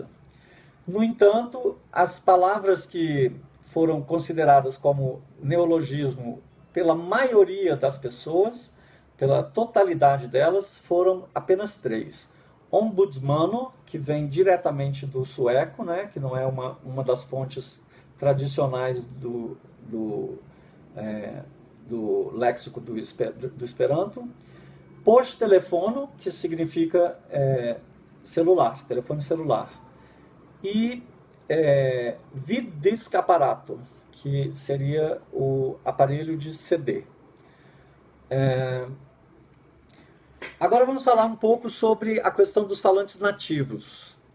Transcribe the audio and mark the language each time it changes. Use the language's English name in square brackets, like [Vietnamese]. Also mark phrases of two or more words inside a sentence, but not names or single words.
[Portuguese] No entanto, as palavras que foram consideradas como neologismo pela maioria das pessoas, pela totalidade delas, foram apenas 3. Ombudsmano, que vem diretamente do sueco, né, que não é uma das fontes tradicionais do léxico do Esperanto. Post-telefono, que significa celular, telefone celular. E vid-disc-aparato, que seria o aparelho de CD. Agora vamos falar um pouco sobre a questão dos falantes nativos.